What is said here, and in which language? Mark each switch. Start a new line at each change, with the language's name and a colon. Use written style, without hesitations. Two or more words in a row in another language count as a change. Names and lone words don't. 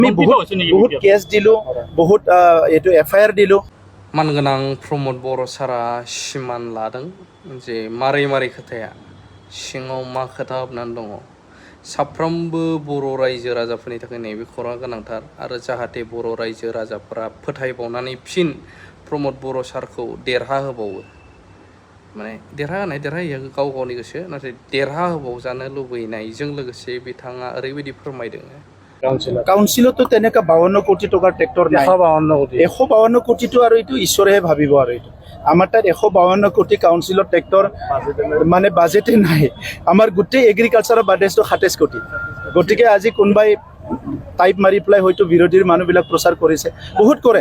Assamese: আমি বহুত কেছ দিলো, বহুত এইটো এফআইআর দিলো।
Bodo: मानगोनां प्रमद बर' सारा सिमान लादों जे मारै मारै खोथाया सिङाव मा खोथा हाबनानै दङ। साफ्रोमबो बर' रायजो राजाफोरनि थाखाय नैबे खौराङा गोनांथार आरो जाहाथे बर' रायजो राजाफोरा फोथायबावनानै फिन प्रमद बर' सारखौ देरहा होबावो, माने देरहाहैया गाव गावनि गोसो, नाथाय देरहा होबावजानो लुबैनायजों लोगोसे बिथाङा ओरैबायदि फोरमायदों।
Assamese: কাউন্সিলতো তেনেকা 52 কোটি টকাৰ ট্ৰেক্টৰ নাই। 152 কোটিটো আৰু এইটো ঈশ্বৰেহে ভাবিব। আৰু এইটো আমাৰ তাত 152 কোটি কাউন্সিলৰ ট্ৰেক্টৰ মানে বাজেটে নাই। আমাৰ গোটেই এগ্ৰিকালচাৰৰ বাজেটটো 27 কোটি। গতিকে আজি কোনোবাই টাইপ মাৰি পেলাই হয়তো বিৰোধীৰ মানুহবিলাক প্ৰচাৰ কৰিছে, বহুত কৰে।